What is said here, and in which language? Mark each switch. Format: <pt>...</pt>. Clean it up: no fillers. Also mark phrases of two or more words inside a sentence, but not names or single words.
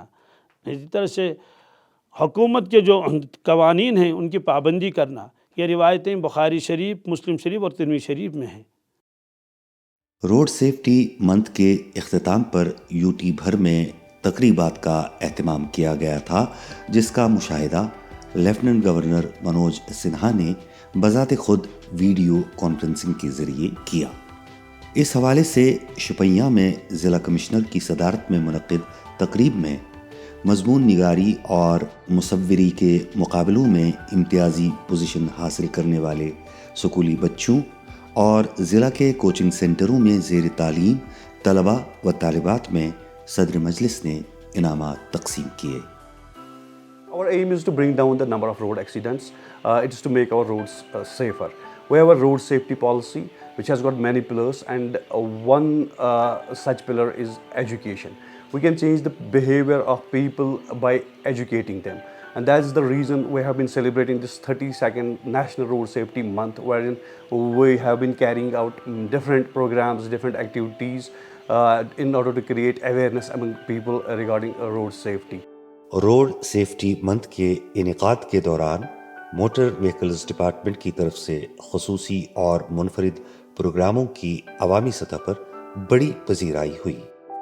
<ur>اسی طرح سے حکومت کے جو قوانین ہیں ان کی پابندی کرنا. یہ روایتیں بخاری شریف، مسلم شریف اور ترمذی شریف میں ہیں.</ur> <en>road safety month</en> <ur>کے اختتام پر</ur> <en>UT</en> <ur>بھر میں تقریبات کا اہتمام کیا گیا تھا، جس کا مشاہدہ لیفٹیننٹ گورنر منوج سنہا نے بذات خود</ur> <en>video conferencing</en> <ur>کے ذریعے کیا. اس حوالے سے شپیاں میں ضلع کمشنر کی صدارت میں منعقد تقریب میں مضمون نگاری اور مصوری کے مقابلوں میں امتیازی پوزیشن حاصل کرنے والے سکولی بچوں اور ضلع کے کوچنگ سینٹروں میں زیر تعلیم طلباء و طالبات میں صدر مجلس نے انعامات تقسیم کیے.</ur> <en>Our aim is to bring down the number of road accidents. It is to make our roads safer. We have a road safety policy which has got many pillars, and one such pillar is education. We can change the behavior of people by educating them, and that's the reason we have been celebrating this 32nd National Road Safety Month, wherein we have been carrying out different programs, different activities in order to create awareness among people regarding road safety. road safety month</en> <ur>کے انعقاد کے دوران</ur> <en>motor vehicles department</en> <ur>کی طرف سے خصوصی اور منفرد پروگراموں کی عوامی سطح پر بڑی پذیرائی ہوئی.</ur>